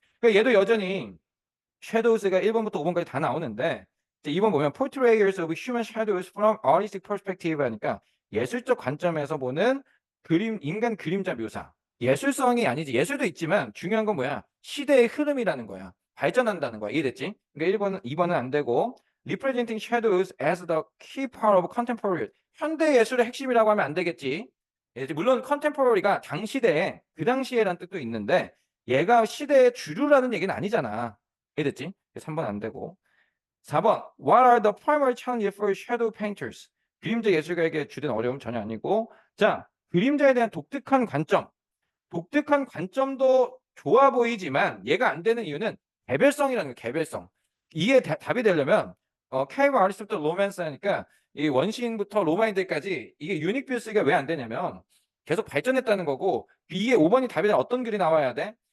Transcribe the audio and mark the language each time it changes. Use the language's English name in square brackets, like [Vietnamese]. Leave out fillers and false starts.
[Korean] 그러니까 얘도 여전히 shadows가 1번부터 5번까지 다 나오는데 이제 2번 보면 [English] portrayals of human shadows from artistic perspective [Korean] 하니까 예술적 관점에서 보는 인간 그림자 묘사. 예술성이 아니지. 예술도 있지만 중요한 건 뭐야? 시대의 흐름이라는 거야. 발전한다는 거야. 이해됐지? 그러니까 1번은 2번은 안 되고 [English] representing shadows as the key part of contemporary. [Korean] 현대 예술의 핵심이라고 하면 안 되겠지. 물론 contemporary가 당시대에 그 당시에란 뜻도 있는데 얘가 시대의 주류라는 얘기는 아니잖아. 이해됐지? 3번 안 되고. [English] 4번 What are the primary challenges for shadow painters? [Korean] 그림자 예술가에게 주된 어려움 전혀 아니고 자 그림자에 대한 독특한 관점 독특한 관점도 좋아 보이지만 얘가 안 되는 이유는 개별성이라는 거예요. 개별성. 이게 답이 되려면 케이브 아리스토텔 로맨스 하니까 이 원시인부터 로마인들까지 이게 유닉 뷰스가 왜 안 되냐면 계속 발전했다는 거고 이게 5번이 답이 되면 어떤 글이 나와야 돼?